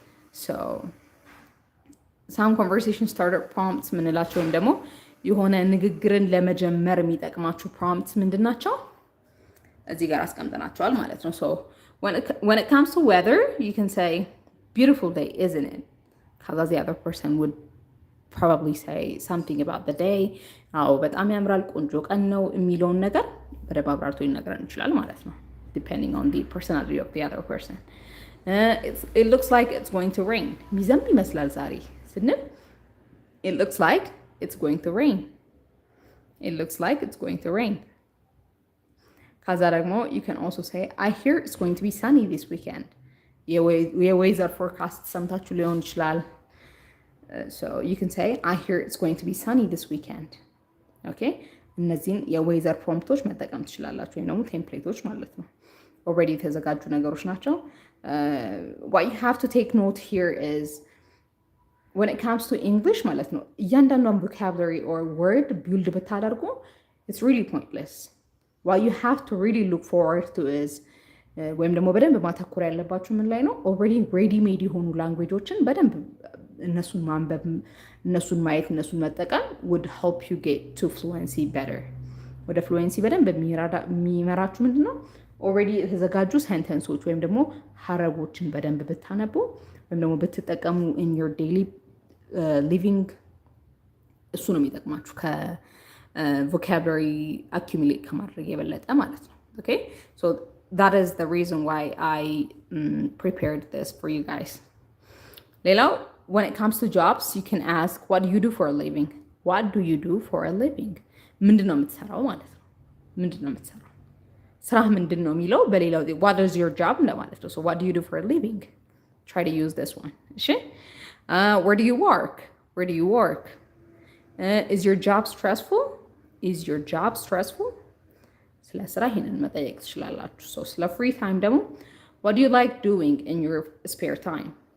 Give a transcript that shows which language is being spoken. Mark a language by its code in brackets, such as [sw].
[am] So, some conversation starter prompts ምንላቸው ወይም ደግሞ የሆነ ንግግርን ለመጀመር የሚጠቅማችሁ prompts ምንድን ናቸው? እዚህ ጋር አስቀምጠናቸዋል ማለት ነው። [en] So, when it comes to weather, you can say, beautiful day, isn't it? Because the other person would probably say something about the day. [am] በጣም ያምራል ቆንጆ ቀን ነው የሚለውን ነገር በደንብ አብራርቶ ይነግረን ይችላል ማለት ነው። [en] Depending on the personality of the other person. it looks like it's going to rain. [am] ሚዘንብ ይመስላል ዛሬ ስንል [en] it looks like it's going to rain. It looks like it's going to rain. [am] ከዛ ደግሞ [en] you can also say I hear it's going to be sunny this weekend. [am] የዌዘር ፎርካስት ሰምታችሁ ሊሆን ይችላል። [en] So you can say I hear it's going to be sunny this weekend. Okay? [am] እነዚህን የዌዘር ፕሮምፕቶች መጠቀም ትችላላችሁ ወይም ደግሞ ቴምፕሌቶች ማለት ነው። ኦልሬዲ የተዘጋጁ ነገሮች ናቸው። [en] What you have to take note here is when it comes to English [am] ማለት ነው እያንዳንዷን vocabulary or word build ብታደርጉ [en] it's really pointless. What you have to really look forward to is [am] ወይም ደግሞ በደንብ ማተኮር ያለባችሁ ምን ላይ ነው? ኦልሬዲ ሬዲ ሜድ የሆኑ ላንጉዌጆችን በደንብ እነሱን ማንበብ፣ እነሱን ማየት፣ እነሱን መጠቀም [en] would help you get to fluency better. [am] ወደ ፍሉዌንሲ በደንብ የሚመራችሁ ምንድን ነው? ኦልሬዲ የተዘጋጁ ሴንተንሶች ወይም ደግሞ ሀረጎችን በደንብ ብታነቡ ወይም ደግሞ ብትጠቀሙ [en] in your daily living [am] እሱ ነው የሚጠቅማችሁ ከቮካብላሪ accumulate ከማድረግ የበለጠ ማለት ነው። Okay? [en] So that is the reason why I prepared this for you guys. [am] ሌላው [en] when it comes to jobs, you can ask, what do you do for a living? What do you do for a living? [am] ምንድን ነው የምትሰራው ማለት ነው። ምንድን ነው የምትሰራው? ስራህ ምንድን ነው የሚለው በሌላው [en] what is your job [am] እንደማለት ነው። [en] So what do you do for a living? Try to use this one. እሺ? Where do you work? Where do you work? Is your job stressful? Is your job stressful? [am] ስለ ስራ ይሄንን መጠየቅ ትችላላችሁ። [en] So ስለ free time ደግሞ what do you like doing in your spare time?